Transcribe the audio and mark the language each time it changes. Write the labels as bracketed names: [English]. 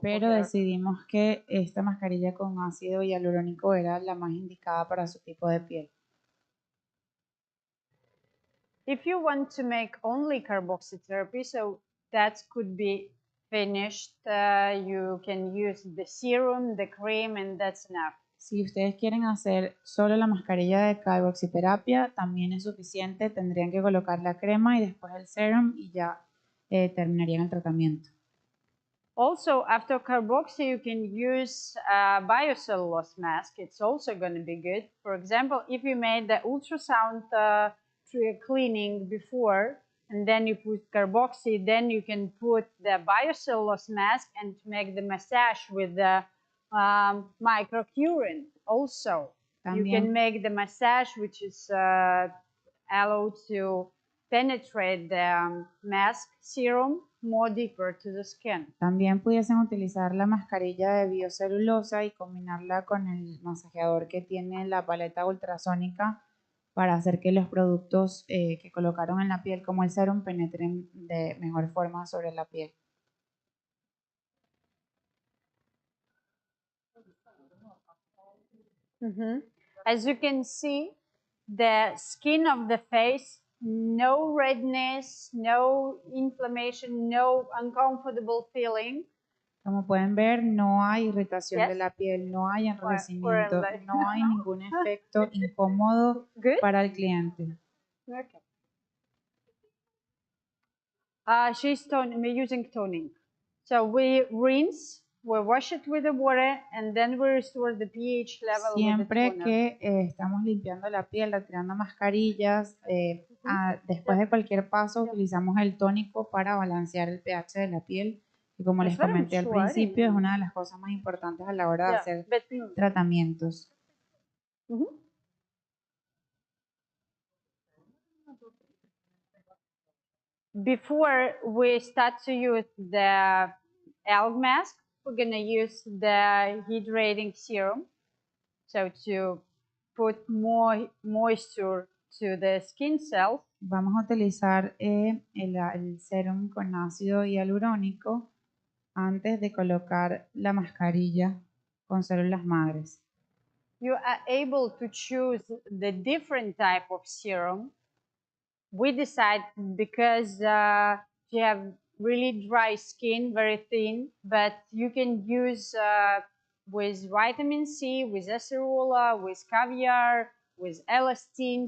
[Spanish] Pero decidimos que esta mascarilla con ácido hialurónico era la más indicada para su tipo de piel. [English] If you want to make only carboxytherapy, so that could be finished. You can use the serum, the cream, and that's enough. [Spanish] Si ustedes quieren hacer solo la mascarilla de carboxiterapia, también es suficiente. Tendrían que colocar la crema y después el serum y ya terminarían el tratamiento. [English] Also, after carboxy, you can use a biocellulose mask. It's also going to be good. For example, if you made the ultrasound cleaning before, and then you put carboxy, then you can put the biocellulose mask and make the massage with the microcurrent also. [Spanish] También, [English] you can make the massage, which is allowed to penetrate the mask serum more deeper to the skin. [Spanish] También pudiesen utilizar la mascarilla de biocelulosa y combinarla con el masajeador que tiene la paleta ultrasónica para hacer que los productos que colocaron en la piel como el serum penetren de mejor forma sobre la piel. [English] As you can see, the skin of the face, no redness, no inflammation, no uncomfortable feeling. [Spanish] Como pueden ver, no hay irritación de la piel, no hay enrojecimiento, no hay ningún efecto incómodo para el cliente. [English] Okay. She's using toning. So we rinse, we wash it with the water, and then we restore the pH level. [Spanish] Siempre [English] with the [Spanish] que estamos limpiando la piel, retirando mascarillas, después de cualquier paso utilizamos el tónico para balancear el pH de la piel. Y como les comenté al principio, es una de las cosas más importantes a la hora de hacer tratamientos. [English] Before we start to use the algae mask, we're going to use the hydrating serum. So to put more moisture to the skin cells. [Spanish] vamos a utilizar el serum con ácido hialurónico antes de colocar la mascarilla con células madres. [English] You are able to choose the different type of serum. We decide because you have really dry skin, very thin, but you can use with vitamin C, with acerola, with caviar, with elastin.